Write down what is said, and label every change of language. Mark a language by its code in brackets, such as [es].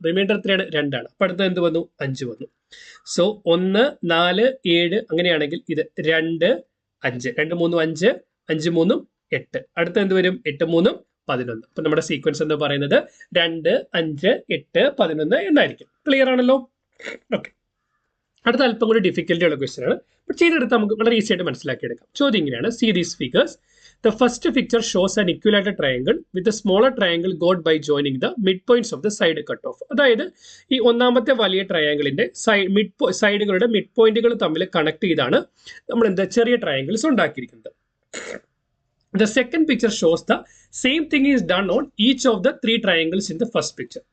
[ml] Reminder എത്രയാണ്? 2 ആണ്. അപ്പൊ അടുത്ത് എന്ത് വന്നു? 5 വന്നു. സോ 1 4 7 അങ്ങനെയാണെങ്കിൽ ഇത് 2 5 2 3 5 5 3 8. അടുത്ത എന്ത് വരും? 8 3 11. അപ്പൊ നമ്മുടെ സീക്വൻസ് എന്ന് പറയുന്നത് 2 5 8 11 എന്നായിരിക്കും. ക്ലിയർ ആണല്ലോ? ഓക്കെ. അടുത്ത അല്പം കൂടി ഡിഫിക്കൽറ്റി ഉള്ള ക്വസ്റ്റ്യൻ ആണ്. ബട്ട് ചെയ്തെടുത്ത് നമുക്ക് വളരെ ഈസി ആയിട്ട് മനസ്സിലാക്കിയെടുക്കാം. ചോദ്യം ഇങ്ങനെയാണ്: [en] See these figures. The first picture shows an equilateral triangle with a smaller triangle got by joining the midpoints of the side cutoff. [ml] അതായത് ഈ ഒന്നാമത്തെ വലിയ ട്രയാങ്കിളിന്റെ സൈഡുകളുടെ മിഡ് പോയിന്റുകൾ തമ്മിൽ കണക്ട് ചെയ്താണ് നമ്മൾ എന്താ ചെറിയ ട്രയാങ്കിൾസ് ഉണ്ടാക്കിയിരിക്കുന്നത്. [en] The second picture shows the same thing is done on each of the 3 triangles in the first picture.